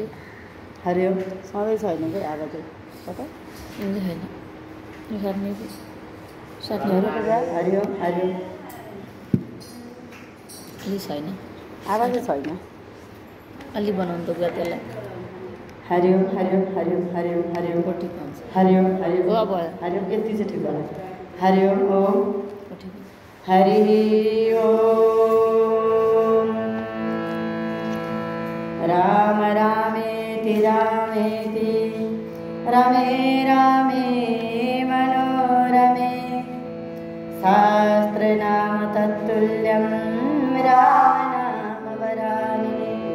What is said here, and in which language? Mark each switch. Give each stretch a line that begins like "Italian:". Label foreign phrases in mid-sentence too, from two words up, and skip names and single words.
Nepali: हरिओम सधैँ छैन कि आवाज कता छैन।
Sanskrit: हरिओम हरिओम
Nepali: छैन, आवाजै छैन। अलि बनाउनु त गयो त्यसलाई।
Sanskrit: हरिओम हरिओम हरिओम हरिओम हरिओम हरिओम हरिओम हरिओम
Nepali: यति चाहिँ ठिक होला।
Sanskrit: हरिओम ओम हरि ओम। राम रामेति रामेति रमे रामे मनोरमे शास्त्रनाम तत्तुल्यं रामनाम वरानने।